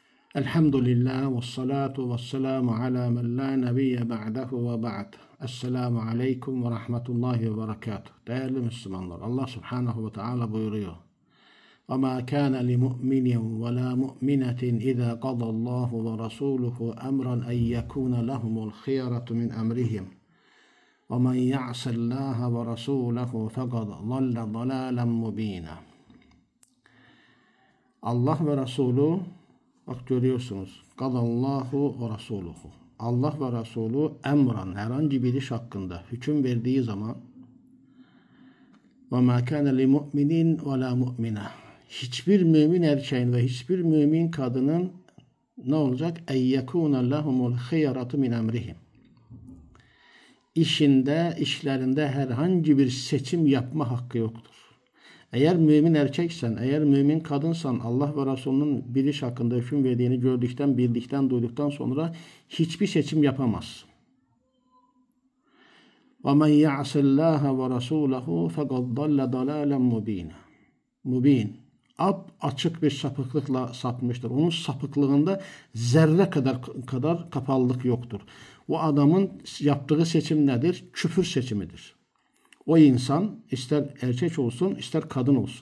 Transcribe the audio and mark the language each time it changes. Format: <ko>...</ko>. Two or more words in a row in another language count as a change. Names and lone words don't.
<ar>الحمد لله والصلاة والسلام على من لا نبي بعده وبعد. السلام عليكم ورحمة الله وبركاته.</ar> <tr>Değerli Müslümanlar, Allah</tr> <ar>سبحانه وتعالى</ar> <tr>buyuruyor.</tr> <ar>وَمَا كَانَ لِمُؤْمِنٍ وَلَا مُؤْمِنَةٍ إِذَا قَضَى اللّٰهُ وَرَسُولُهُ أَمْرًا أَنْ يَكُونَ لَهُمُ الْخِيَرَةُ مِنْ أَمْرِهِمْ وَمَنْ يَعْصِ اللّٰهَ وَرَسُولَهُ فَقَدْ ضَلَّ ضَلَالًا مُب۪ينًا.</ar> <tr>Allah ve Resulü, bak görüyorsunuz.</tr> <ar>قضى الله ورسوله.</ar> <tr>Allah ve Resulü emran, herhangi bir iş hakkında hüküm verdiği zaman</tr> <ar>وَمَا كَانَ لِمُؤْمِنٍ وَلَا مُؤْمِنَةٍ</ar> <tr>hiçbir mümin erkeğin ve hiçbir mümin kadının ne olacak?</tr> <ar>اَنْ يَكُونَ لَهُمُ الْخِيَرَةُ مِنْ اَمْرِهِمْ</ar> <tr>işlerinde herhangi bir seçim yapma hakkı yoktur. Eğer mümin erkeksen, eğer mümin kadınsan, Allah ve Resulünün bir iş hakkında hüküm verdiğini gördükten, bildikten, duyduktan sonra hiçbir seçim yapamazsın.</tr> <ar>وَمَنْ يَعْصِ اللّٰهَ وَرَسُولَهُ فَقَدْ ضَلَّ ضَلَالًا مُب۪ينًا.</ar> <tr>Mübin, açık bir sapıklıkla sapmıştır. Onun sapıklığında zerre kadar kapalılık yoktur. O adamın yaptığı seçim nedir? Küfür seçimidir. O insan ister erkek olsun, ister kadın olsun.</tr>